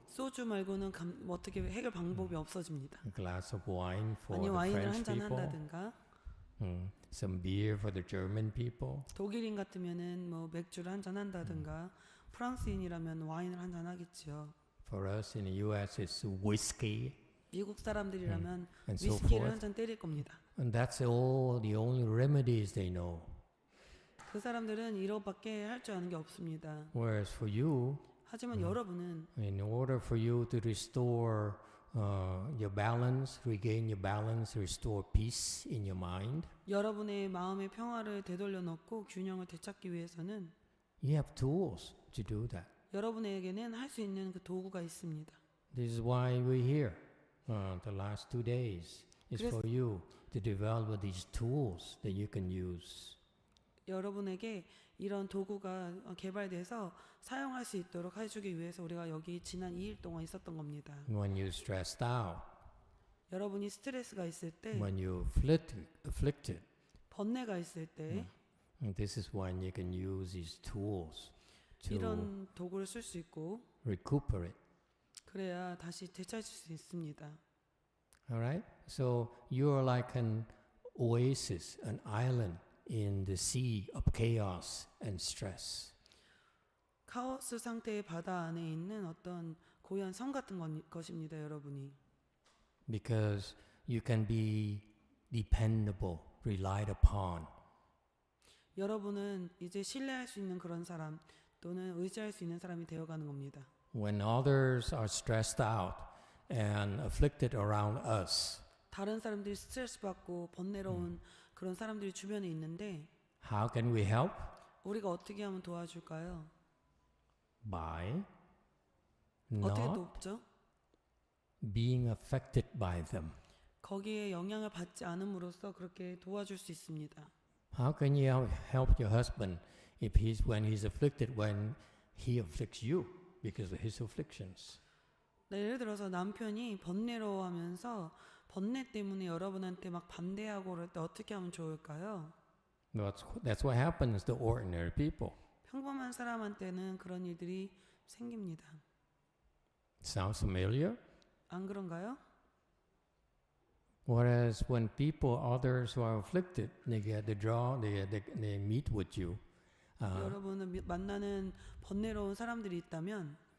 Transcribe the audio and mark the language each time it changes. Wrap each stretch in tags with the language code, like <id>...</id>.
<ko>소주 말고는 뭐 어떻게 해결 방법이 없어집니다.</ko> <en>a glass of wine for</en> <ko>아니</ko> <en>the</en> <ko>와인을</ko> <en>French</en> <ko>한잔</ko> <en>people,</en> <ko>한다든가</ko> <en>some beer for the German people.</en> <ko>독일인 같으면은 뭐 맥주를 한잔 한다든가 프랑스인이라면 와인을 한잔 하겠지요.</ko> <en>For us in the U.S., it's whiskey</en> <ko>미국 사람들이라면</ko> <en>and so</en> <ko>위스키를</ko> <en>forth.</en> <ko>한잔 때릴 겁니다.</ko> <en>And that's all the only remedies they know.</en> <ko>그 사람들은 이러밖에 할 줄 아는 게 없습니다.</ko> <en>Whereas for you,</en> <ko>하지만 여러분은</ko> <en>in order for you to restore your balance, regain your balance, restore peace in your mind,</en> <ko>여러분의 마음의 평화를 되돌려 놓고 균형을 되찾기 위해서는</ko> <en>you have tools to do that.</en> <ko>여러분에게는 할 수 있는 그 도구가 있습니다.</ko> <en>This is why we're here. The last 2 days is</en> <ko>그래서-</ko> <en>for you to develop these tools that you can use.</en> <ko>여러분에게 이런 도구가 개발돼서 사용할 수 있도록 해주기 위해서 우리가 여기 지난 2일 동안 있었던 겁니다.</ko> <en>When you're stressed out,</en> <ko>여러분이 스트레스가 있을 때,</ko> <en>when you're afflicted,</en> <ko>번뇌가 있을 때</ko> <en>and this is when you can use these tools to</en> <ko>이런 도구를 쓸 수 있고</ko> <en>recuperate.</en> <ko>그래야 다시 되찾을 수 있습니다.</ko> <en>All right? So you're like an oasis, an island in the sea of chaos and stress.</en> <ko>카오스 상태의 바다 안에 있는 어떤 고요한 섬 같은 것입니다, 여러분이.</ko> <en>Because you can be dependable, relied upon.</en> <ko>여러분은 이제 신뢰할 수 있는 그런 사람 또는 의지할 수 있는 사람이 되어가는 겁니다.</ko> <en>When others are stressed out and afflicted around us,</en> <ko>다른 사람들이 스트레스 받고 번뇌로운 그런 사람들이 주변에 있는데</ko> <en>how can we help?</en> <ko>우리가 어떻게 하면 도와줄까요?</ko> <en>By</en> <ko>어떻게</ko> <en>not</en> <ko>돕죠?</ko> <en>being affected by them.</en> <ko>거기에 영향을 받지 않음으로써 그렇게 도와줄 수 있습니다.</ko> <en>How can you help your husband if when he's afflicted when he afflicts you because of his afflictions?</en> <ko>네, 예를 들어서 남편이 번뇌로워하면서 번뇌 때문에 여러분한테 막 반대하고 그럴 때 어떻게 하면 좋을까요?</ko> <en>That's what happens to ordinary people.</en> <ko>평범한 사람한테는 그런 일들이 생깁니다.</ko> <en>Sounds familiar?</en> <ko>안 그런가요?</ko> <en>Whereas when people, others who are afflicted, they get the draw, they meet with you.</en> <ko>여러분은 만나는 번뇌로운 사람들이 있다면</ko>